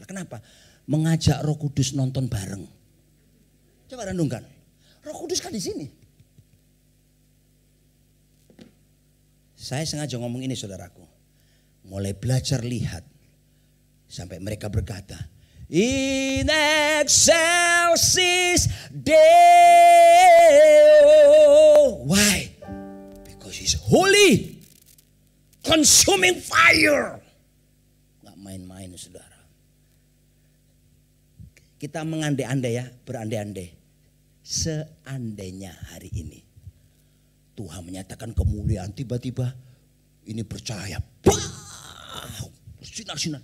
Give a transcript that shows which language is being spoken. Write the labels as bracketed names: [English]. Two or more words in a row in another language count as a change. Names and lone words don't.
[Indonesian] Kenapa? Mengajak Roh Kudus nonton bareng. Coba renungkan. Roh Kudus kan di sini. Saya sengaja ngomong ini saudaraku. Mulai belajar lihat sampai mereka berkata, [Latin] in excelsis Deo. [English] Why? Because he's holy. Consuming fire. [Indonesian] Gak main-main saudara. Kita mengandai-andai ya, berandai-andai. Seandainya hari ini Tuhan menyatakan kemuliaan, tiba-tiba ini bercahaya. Sinar-sinar.